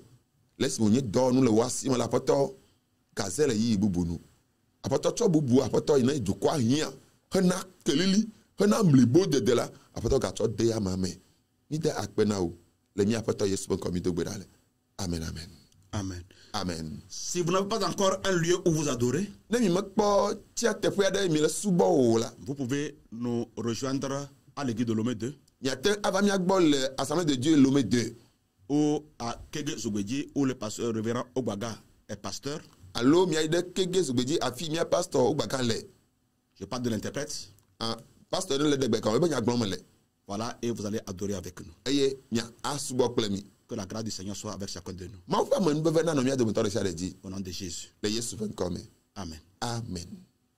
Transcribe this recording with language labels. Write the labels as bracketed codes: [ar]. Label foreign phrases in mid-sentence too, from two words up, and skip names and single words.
[ee] Le esi wònye dɔwɔnu le wo asi me la aƒetɔ gaze le yiyi bubu nu. Aƒetɔ tsɔ bubu aƒetɔ yi ne dukɔa hiã hena kelili hena mlibo dede la aƒetɔ gatsɔ de ama me. Mi de akpe na wo le mi aƒetɔ Yesu ƒe ŋkɔ mi do gbe ɖa le. Amen amen. Amen. Amen. [fr] Si vous n'avez pas encore un lieu où vous adorez, [ee] Ne mi mekpɔ tia teƒe aɖe mi le subɔ o la. [fr] vous pouvez nous rejoindre à l'église de Lomé 2 [ee] Miate ava miagbɔ le Assemblée de Dieu Lomé 2 [fr] ou à Kege Zogbeji où le pasteur révérend Ogbaga est pasteur. [ee] alo miayi ɖe Kege Zogbeji afi mia pasteur Ogbaga le. [fr] Je parle de l'interprète. [ee] Pasteur ne le de gbe kan ebe nyagblɔm le. [fr] Voilà, et vous allez adorer avec nous. [ee] Eye mia asubɔ kple mi. [fr] Que la grâce du Seigneur soit avec chacun de nous. [ee] Mawu ƒe amenuveve nanɔ mia dometɔ ɖe sia ɖe dzi [fr] Au nom de Jésus. [ee] le Yesu ƒe ŋkɔ me. Amen. Amen.